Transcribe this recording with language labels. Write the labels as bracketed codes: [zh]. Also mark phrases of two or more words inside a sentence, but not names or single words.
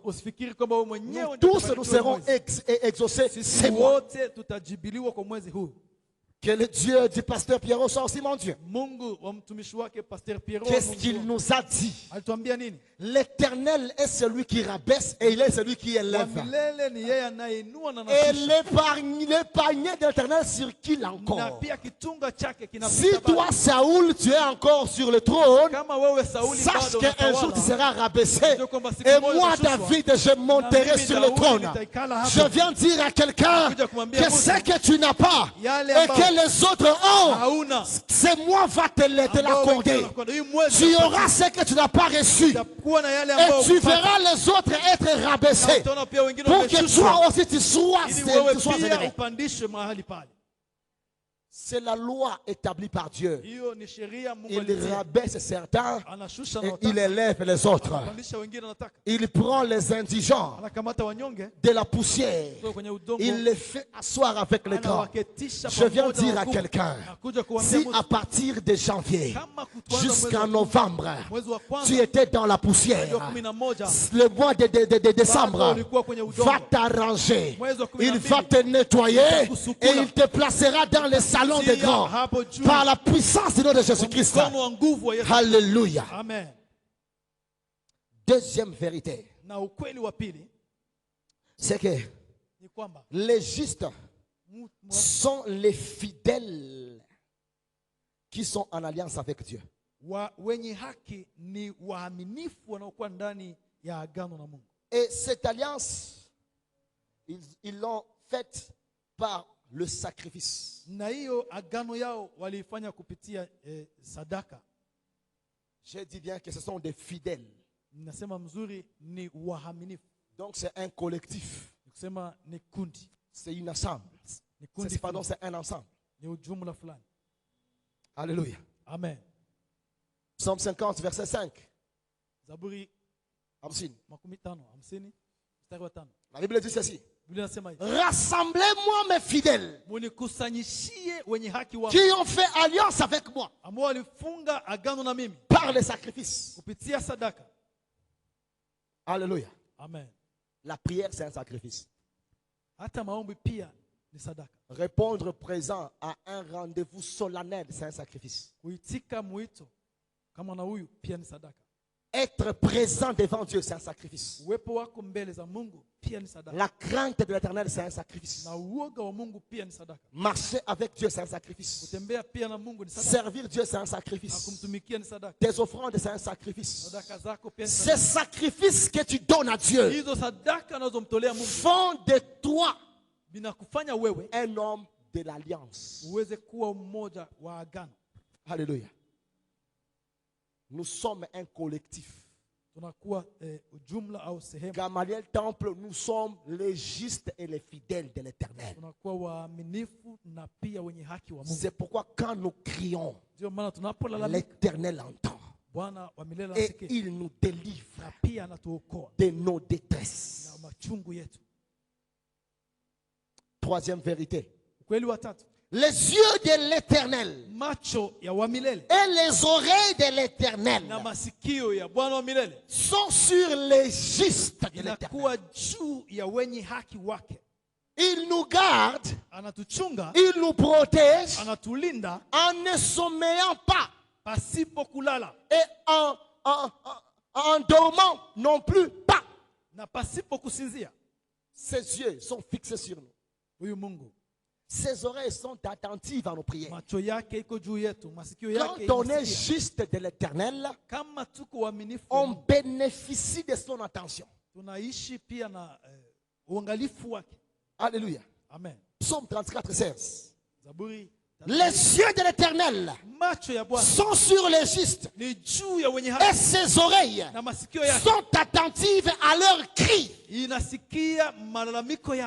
[sw] Usifikiri kwamba wewe [fr] Nous [sw] mwenyewe [fr] tous, [sw] ndio [fr] nous serons [sw] utakayejibiwa. [fr] exaucés, [sw] Sisi [fr] c'est moi. [sw] wote tutajibiliwa kwa mwezi huu. [fr] Que le Dieu du pasteur Pierrot soit aussi mon Dieu. [sw] Mungu wa mtumishi wake Pasteur Pierrot [fr] Qu'est-ce qu'il nous a dit? [sw] alituambia nini? [fr] L'Éternel est celui qui rabaisse et il est celui qui [sw] Wa [fr] élève. [sw] milele ni yeye anayeinua na [fr] Et [sw] anashusha. [fr] l'épargné de l'Éternel sur qui [sw] Na [fr] encore? [sw] pia kitunga chake [fr] Si [sw] kinapita [fr] toi, [sw] bado. [fr] Saoul, tu es encore sur le trône, [sw] Kama wewe Sauli [fr] sache [sw] bado [fr] qu'un jour tu [sw] unatawala, [fr] seras rabaissé. [sw] ndio kwamba siku [fr] Et [sw] moja [fr] moi, [sw] utashushwa. [fr] David, je monterai [sw] Na mimi [fr] sur le [sw] Daudi [fr] trône. [sw] nitaikala hapo. [fr] Je viens dire à quelqu'un [sw] Nakuja kumwambia [fr] que [sw] mtu, [fr] ce que tu n'as pas [sw] yale [fr] et [sw] ambao [fr] que les autres ont, [sw] hauna [fr] c'est moi va te [sw] ambao [fr] l'accorder. [sw] wengine wanakwenda. Hii mwezi [fr] Tu [sw] utapatia. [fr] auras ce que tu n'as pas reçu. [sw] Utakuwa na yale [fr] Et [sw] ambao [fr] tu [sw] hukupata. [fr] verras les autres être [sw] Na [fr] rabaissés. [sw] utaona pia wengine [fr] Pour que [sw] wameshushwa. [fr] toi aussi tu sois [sw] Ili wewe pia [fr] élevé. [sw] upandishwe mahali pale. [fr] C'est la loi établie par Dieu. [sw] Hiyo ni sheria Mungu [fr] Il [sw] alitia. [fr] rabaisse certains [sw] Anashusha [fr] et [sw] na [fr] il [sw] wataka. [fr] élève les autres. [sw] Anapandisha wengine anataka. [fr] Il prend les indigents [sw] Anakamata wanyonge [fr] de la poussière. [sw] kutoka kwenye udongo. [fr] Il les fait asseoir avec les grands. [sw] Anawaketisha [fr] Je viens [sw] pamoja [fr] dire [sw] na [fr] à [sw] wakubwa. [fr] quelqu'un, [sw] Nakuja kuambia [fr] si [sw] mtu, [fr] à partir de janvier [sw] kama kuanza mwezi [fr] jusqu'en [sw] wa- [fr] novembre, [sw] mwezi wa kwanza, [fr] tu étais dans la [sw] mwezi wa [fr] poussière, [sw] 11, [fr] le mois de [sw] bado [fr] décembre [sw] ulikuwa kwenye udongo. [fr] va t'arranger. [sw] Mwezi wa 12, [fr] Il va te nettoyer [sw] itakusukula. [fr] et il te placera dans les salons des [sw] Tia [fr] grands [sw] hapo juu [fr] par la puissance du nom de Jésus-Christ. [sw] mkono wa nguvu wa Yesu. [fr] Alléluia. [sw] Amen. [fr] Deuxième vérité, [sw] Na ukweli wa pili [fr] c'est que [sw] ni kwamba [fr] les justes mu- mu- sont les fidèles qui sont en alliance avec Dieu. [sw] wenye haki ni waaminifu wanaokuwa ndani ya agano na Mungu. [fr] Et cette alliance, ils l'ont faite par le sacrifice. [sw] Na hiyo agano yao waliifanya kupitia sadaka. [fr] Je dis bien que ce sont des fidèles. [sw] Ninasema mzuri ni waaminifu. [fr] Donc c'est un collectif. [sw] Nikusema ni kundi. [fr] C'est une ensemble. [sw] Ni kundi [fr] Pardon, [sw] fulani. [fr] c'est un ensemble. [sw] Ni ujumla fulani. [fr] Alléluia. [sw] Amen. [fr] Psaume 50, verset 5. [sw] Zaburi Hamsin. 50, mstari wa 5. [fr] La Bible dit ceci. [sw] Biblia inasema hivi. [fr] Rassemblez-moi mes fidèles [sw] Munikusanyishie wenye haki wangu [fr] qui ont fait alliance avec moi [sw] ambao walifunga agano na mimi [fr] par les sacrifices. [sw] kupitia sadaka. [fr] Alléluia. [sw] Amen. [fr] La prière, c'est un sacrifice. [sw] Hata maombi pia ni sadaka. [fr] Répondre présent à un rendez-vous solennel, c'est un sacrifice. [sw] Kuitika mwito kama na huyu pia ni sadaka. [fr] Être présent devant Dieu, c'est un sacrifice. [sw] Uwepo wako mbele za Mungu pia ni sadaka. [fr] La crainte de l'Éternel, c'est un sacrifice. [sw] Na uoga wa Mungu pia ni sadaka. [fr] Marcher avec Dieu, c'est un sacrifice. [sw] Kutembea pia na Mungu ni sadaka. [fr] Servir Dieu, c'est un [sw] Na [fr] sacrifice. [sw] kumtumikia ni sadaka. [fr] Tes offrandes, c'est un sacrifice. [sw] Sadaka zako pia ni [fr] Ces [sw] sadaka. [fr] sacrifices que tu donnes à Dieu [sw] Hizo sadaka unazomtolea Mungu [fr] font de toi [sw] binakufanya wewe [fr] un homme de l'alliance. [sw] uweze kuwa mmoja wa agano. [fr] Alléluia. Nous sommes un collectif. [sw] Tunakuwa ujumla au sehemu. [fr] Gamaliel Temple, nous sommes les justes et les fidèles de l'Éternel. [sw] Tunakuwa waaminifu na pia wenye haki wa Mungu. [fr] C'est pourquoi quand nous crions, [sw] Ndio maana tunapolalamika [fr] l'Éternel entend. [sw] Bwana wa milele [fr] Et [sw] anasikia [fr] il nous délivre [sw] na pia anatuokoa [fr] de nos détresses. [sw] na machungu yetu. [fr] Troisième vérité. [sw] Ukweli wa tatu, [fr] Les yeux de l'Éternel [sw] macho ya wa milele [fr] et les oreilles de l'Éternel [sw] na masikio ya Bwana wa milele [fr] sont sur les justes de [sw] inakuwa [fr] l'Éternel. [sw] juu ya wenye haki wake. [fr] Il nous garde, [sw] Anatuchunga, [fr] il nous protège [sw] anatulinda [fr] en ne sommeillant pas [sw] pasipo kulala [fr] et en dormant non plus pas. [sw] na pasipo kusinzia. [fr] Ses yeux sont fixés sur nous. [sw] Huyu Mungu [fr] Ses oreilles sont attentives à nos prières. [sw] macho yake iko juu yetu, masikio yake [fr] Quand on est [sw] inasikia. [fr] juste de l'Éternel, [sw] Kama tuko waaminifu wa [fr] on [sw] Mungu, [fr] bénéficie de son attention. [sw] tunaishi pia na uangalifu wake. [fr] Alléluia. [sw] Amen. [fr] Psaume 34, 16. [sw] Zaburi [fr] Les yeux de l'Éternel [sw] macho ya Bwana [fr] sont sur les justes [sw] ni juu ya wenye [fr] et [sw] haki, [fr] ses oreilles [sw] na masikio yake [fr] sont attentives à leurs cris. [sw] inasikia malalamiko yao.